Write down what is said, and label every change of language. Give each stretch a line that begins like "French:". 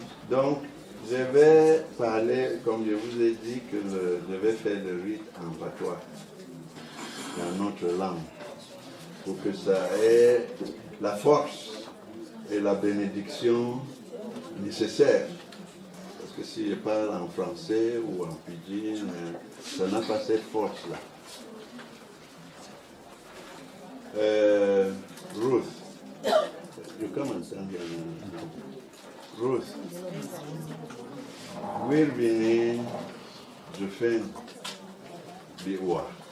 French: Donc, je vais parler, comme je vous ai dit, que je vais faire le rite en patois, dans notre langue, pour que ça ait la force et la bénédiction nécessaire. Parce que si je parle en français ou en pidgin, ça n'a pas cette force-là.
English: Ruth, you come and stand here.
French: Ruth, Wilbini, je fais des rois.